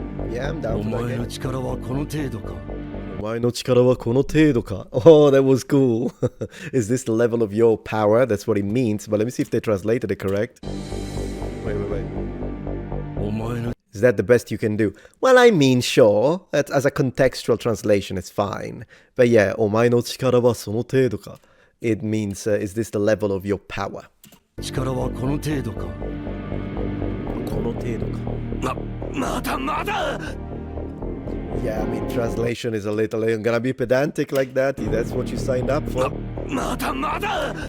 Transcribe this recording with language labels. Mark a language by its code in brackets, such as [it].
[en] Yeah, I'm down for that. Oh, that was cool. Is this the level of your power? That's what it means. But let me see if they translated it correct. Wait. Is that the best you can do? Well, I mean, sure. As a contextual translation, it's fine. But yeah, [ja] omae no chikara wa sono tedo ka. [en] It means, is this the level of your power? [ja] Chikara wa kono tedo ka. Kono tedo ka. Mada! [en] Yeah, I mean, translation is a little... I'm gonna be pedantic like that. That's what you signed up for. [ja] Mada!